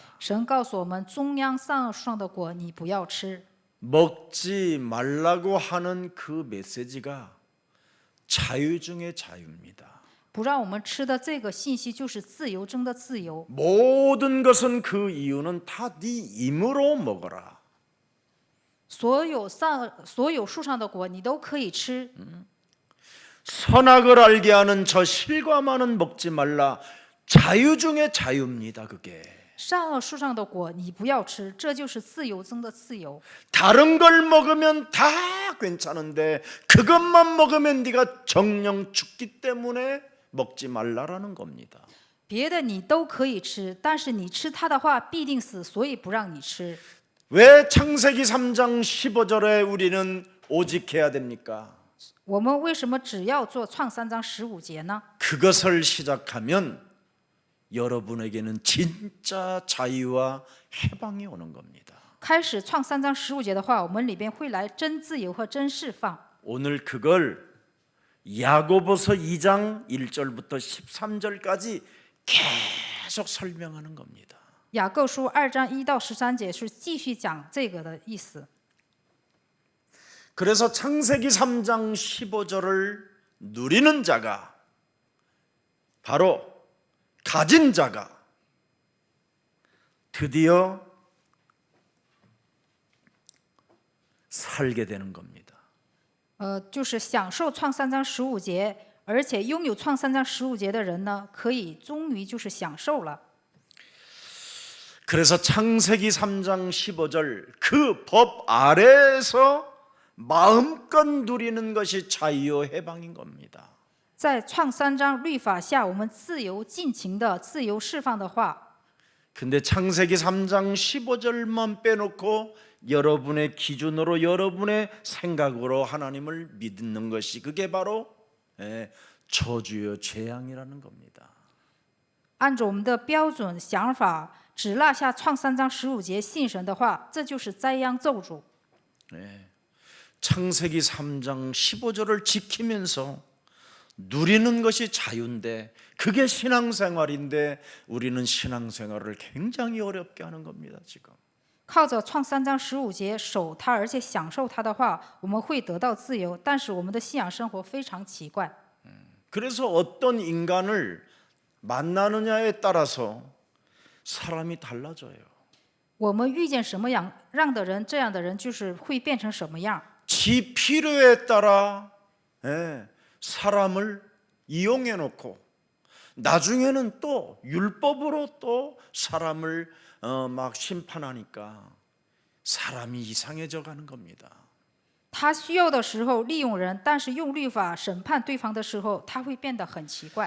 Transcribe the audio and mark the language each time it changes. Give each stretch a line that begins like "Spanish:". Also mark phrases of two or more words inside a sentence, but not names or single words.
Chinese: 神告诉我们，中央上树上的果你不要吃。
Korean: 먹지 말라고 하는 그 메시지가 자유 중의 자유입니다.
Chinese: 不让我们吃的这个信息就是自由中的自由。
Korean: 모든 것은 그 이유는 다 네 힘으로 먹어라.
Chinese: 所有树上的果你都可以吃，
Korean: 선악을 알게 하는 저 실과만은 먹지 말라. 자유 중의 자유입니다. 그게
Chinese: 善恶树上的果你不要吃，这就是自由中的自由。
Korean: 다른 걸 먹으면 다 괜찮은데 그것만 먹으면 네가 정령 죽기 때문에 먹지 말라라는 겁니다.
Chinese: 别的你都可以吃，但是你吃它的话必定死，所以不让你吃。
Korean: 왜 창세기 3장 15절에 우리는 오직 해야 됩니까?
Chinese: 我们为什么只要做创3章15节呢？
Korean: 그것을 시작하면 여러분에게는 진짜 자유와 해방이 오는 겁니다.
Chinese: 开始创3章15节的话，我们里边会来真自由和真释放。
Korean: 오늘 그걸 야고보서 2장 1절부터 13절까지 계속 설명하는 겁니다.
Chinese: 雅各书2章1到13节是继续讲这个的意思。
Korean: 그래서 창세기 3장 15절을 누리는 자가 바로 가진 자가 드디어 살게 되는 겁니다.
Chinese: 就是享受创3章15节，而且拥有创3章15节的人呢，可以终于就是享受了。
Korean: 그래서 창세기 3장 15절 그 법 아래에서 마음껏 누리는 것이 자유와 해방인 겁니다.
Chinese: 在创3章律法下，我们自由尽情的自由释放的话，
Korean: 근데 창세기 3장 15절만 빼놓고 여러분의 기준으로 여러분의 생각으로 하나님을 믿는 것이 그게 바로 저주요 재앙이라는 겁니다.
Chinese: 按照我们的标准想法，只落下创3章15节信神的话，这就是灾殃咒诅。
Korean: 창세기 3장 15절을 지키면서 누리는 것이 자유인데 그게 신앙생활인데 우리는 신앙생활을 굉장히 어렵게 하는 겁니다. 지금
Chinese: 靠着创3章15节守它，而且享受它的话，我们会得到自由。但是我们的信仰生活非常奇怪。
Korean: 그래서 어떤 인간을 만나느냐에 따라서 사람이 달라져요.
Chinese: 我们遇见什么样的人，这样的人就是会变成什么样。
Korean: 지 필요에 따라 사람을 이용해 놓고 나중에는 또 율법으로 또 사람을 막 심판하니까 사람이 이상해져 가는 겁니다.
Chinese: 他需要的时候利用人，但是用律法审判对方的时候，他会变得很奇怪。